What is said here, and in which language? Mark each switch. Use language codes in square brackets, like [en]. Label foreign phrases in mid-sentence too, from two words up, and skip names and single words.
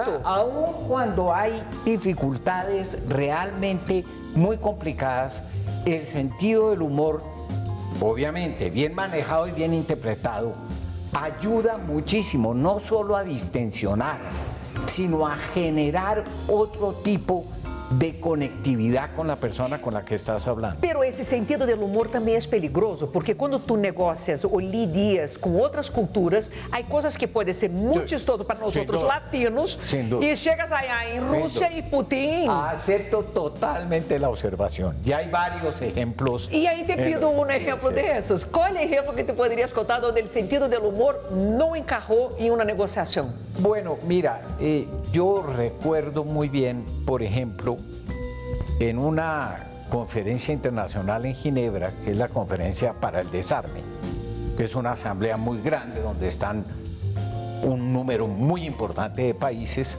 [es] Claro, aun cuando hay dificultades realmente muy complicadas, el sentido del humor, obviamente bien manejado y bien interpretado, ayuda muchísimo, no solo a distensionar, sino a generar otro tipo de conectividad con la persona con la que estás hablando. [pt] Pero esse [es] sentido del humor [pt] também é perigoso, porque quando tu negocias ou lidias com outras culturas, há coisas que podem ser muito chistosas para nós outros latinos. [es] Sin duda. [pt] E chegas allá em Rússia e Putin. [es] Acepto totalmente la observación. Ya hay varios ejemplos. [pt] E aí [es] te pido [pt] um exemplo desses. Qual é o exemplo que tu poderias contar onde o [es] sentido del humor [pt] não encarrou em uma negociação? [es] Bueno, mira, yo recuerdo muy bien, por ejemplo, en una conferencia internacional en Ginebra, que es la Conferencia para el Desarme, que es una asamblea muy grande donde están un número muy importante de países.